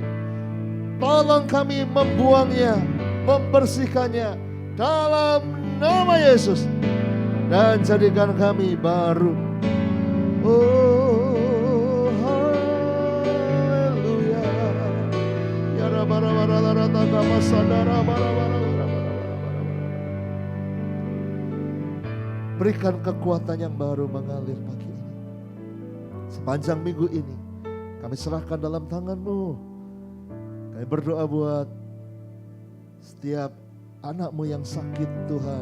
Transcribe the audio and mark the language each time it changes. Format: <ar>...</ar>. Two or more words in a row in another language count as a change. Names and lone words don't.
<id>Tolong kami membuangnya, membersihkannya dalam nama Yesus, dan jadikan kami baru. Oh, haleluya. Ya rabba-rabba-rabba-rabba masadara-rabba-rabba. Berikan kekuatan yang baru mengalir pagi ini. Sepanjang minggu ini kami serahkan dalam tangan-Mu. Kami berdoa buat setiap anak-Mu yang sakit Tuhan.</id>